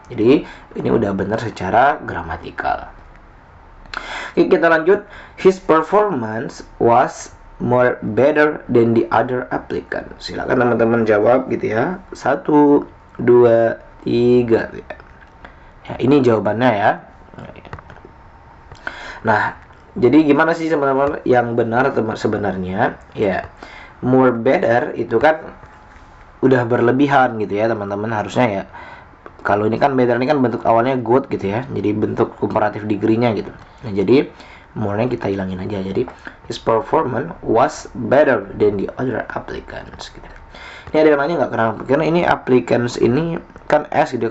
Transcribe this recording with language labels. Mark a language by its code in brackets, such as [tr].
[id] Jadi ini udah benar secara gramatikal. Oke, kita lanjut. [en] His performance was more better than the other applicant. [id] Silakan teman-teman jawab gitu ya. 1, 2, 3. Ya, ini jawabannya ya. Nah, jadi gimana sih teman-teman yang benar sebenarnya? Ya, more better itu kan udah berlebihan gitu ya teman-teman. Harusnya ya, kalau ini kan better ini kan bentuk awalnya good gitu ya. Jadi bentuk comparative degree-nya gitu. Nah, jadi more-nya kita hilangin aja. Jadi [en] his performance was better than the other applicants [id] gitu. Ini ada yang nanya nggak kenapa? Karena ini applicants ini kan S gitu.